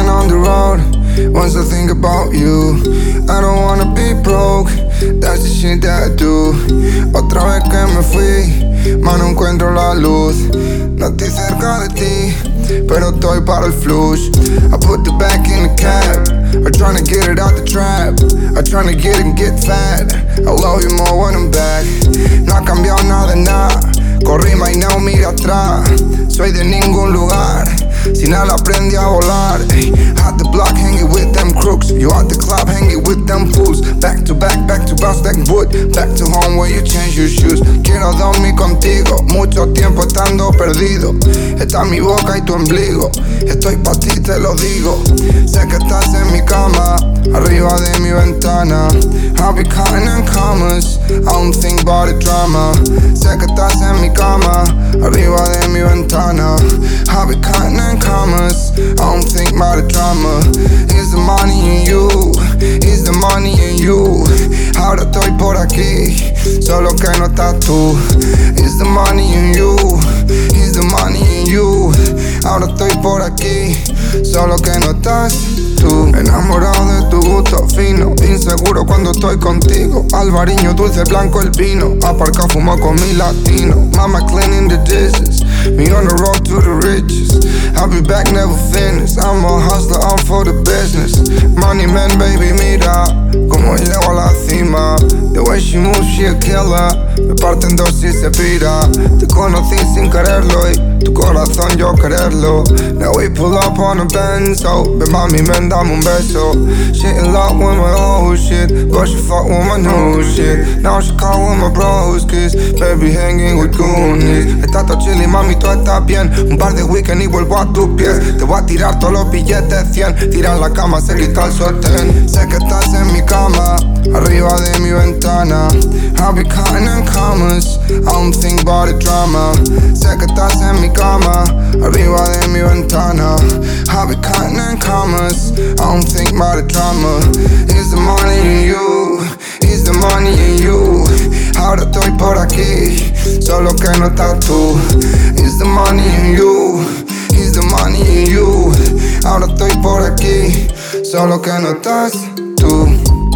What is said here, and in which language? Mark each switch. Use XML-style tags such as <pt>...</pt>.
<en>the road, once I think about you. I don't wanna be broke, that's the shit that I do.</en> <es>Otra vez que me fui, mas no encuentro la luz. No estoy cerca de ti, pero estoy para el flush.</es> <en>I put the back in the cab, I'm tryna get it out the trap. I'm tryna get and get fat, I love you more when I'm back.</en> <es>No ha cambiado nada, nada. Corrí maineo, mira atrás. Soy de ningún lugar, si nada aprendí a volar.</es> <en>Had the block hanging with them crooks. You at the club hanging with them fools. Back to back, back to back, stack wood. Back to home where you change your shoes.</en> <es>Quiero dormir contigo, mucho tiempo estando perdido. Está mi boca y tu ombligo. Estoy pa' ti, te lo digo. Sé que estás en mi cama, arriba de mi ventana.</es> <en>I'll be counting in commas, I don't think about the drama.</en> <es>Sé que estás en mi cama, arriba de mi ventana.</es> <en>I'll be counting in commas, I don't think about the drama. Is the money in you? Is the money in you?</en> <es>Ahora estoy por aquí, solo que no estás tú.</es> <en>Is the money in you? Is the money in you?</en> <es>Ahora estoy por aquí, solo que no estás tú. Enamorado de tu gusto fino, inseguro cuando estoy contigo. Alvariño, dulce, blanco el vino. Aparca, fumo con mi latino.</es> <en>Mama cleaning the dishes, me on the road to the riches. I'll be back, never finish. I'm a hustler, I'm for the business. Money man, baby,</en> <es>mira cómo llego a la cima.</es> <en>The way she moves, she a killer.</en> <es>Me parte en dos y se pira. Te conocí sin quererlo y tu corazón yo quererlo.</es> <en>Now we pull up on a benzo.</en> <es>Ven, mami, ven, dame un beso.</es> <en>She in love with my old shit, but she fuck with my new shit. Now she call with my bros, kiss. Baby hanging with goonies.</en> <es>Está todo chillin', mami, tú estás bien. Un par de weekend y vuelvo a tus pies. Te voy a tirar todos los billetes 100. Tira la cama, se grita el sostén. Sé que estás en mi cama, arriba de mi ventana.</es> <en>I'll be counting in commas, I don't think about the drama.</en> <es>Sé que estás en mi cama, arriba de mi ventana.</es> <en>I'll be counting in commas, I don't think about the drama. Is the money in you? Is the money in you?</en> <es>Ahora estoy por aquí, solo que no estás tú.</es> <en>Is the money in you? Is the money in you?</en> <es>Ahora estoy por aquí, solo que no estás tú.</es>